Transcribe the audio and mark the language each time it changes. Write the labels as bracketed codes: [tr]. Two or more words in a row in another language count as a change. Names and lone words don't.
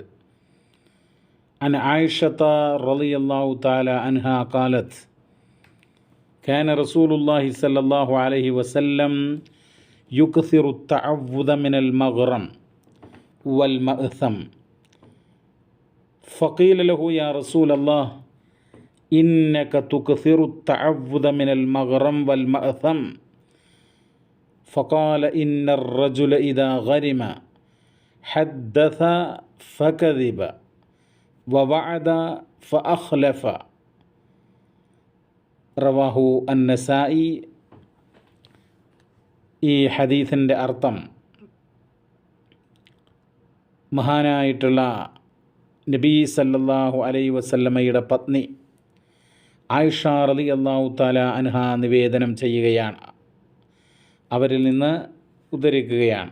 [ar] عن عائشة رضي الله تعالى عنها قالت كان رسول الله صلى الله عليه وسلم يكثر التعوذ من المغرم والمأثم فقيل له يا رسول الله إنك تكثر التعوذ من المغرم والمأثم فقال إن الرجل إذا غرم حدث فكذب ووعد فأخلف. رواه النسائي. [ml] ഈ ഹദീസിൻ്റെ അർത്ഥം, മഹാനായിട്ടുള്ള നബി [ar] صلى الله عليه وسلم [ml] പത്നി ആയിഷ [ar] رضي الله تعالى عنها [ml] നിവേദനം ചെയ്യുകയാണ്, അവരിൽ നിന്ന് ഉദ്ധരിക്കുകയാണ്.